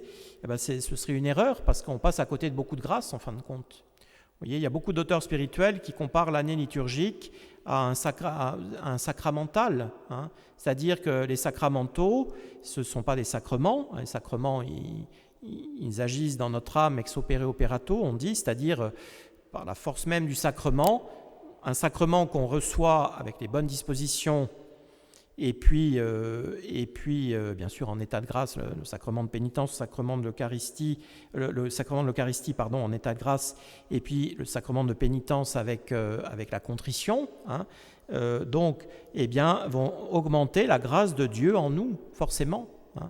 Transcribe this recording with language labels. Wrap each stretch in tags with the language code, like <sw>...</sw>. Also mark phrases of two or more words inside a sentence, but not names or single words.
<fr>Ce serait une erreur parce qu'on passe à côté de beaucoup de grâce en fin de compte. Vous voyez, il y a beaucoup d'auteurs spirituels qui comparent l'année liturgique à un sacramental, hein. C'est-à-dire que les sacramentaux, ce ne sont pas des sacrements. Les sacrements, ils agissent dans notre âme</fr> <la>ex opere operato,</la> <fr>on dit, c'est-à-dire par la force même du sacrement, un sacrement qu'on reçoit avec les bonnes dispositions et puis bien sûr en état de grâce, le sacrement de pénitence, le sacrement de l'Eucharistie, en état de grâce, et puis le sacrement de pénitence avec la contrition, hein, donc, eh bien, vont augmenter la grâce de Dieu en nous, forcément, hein.</fr>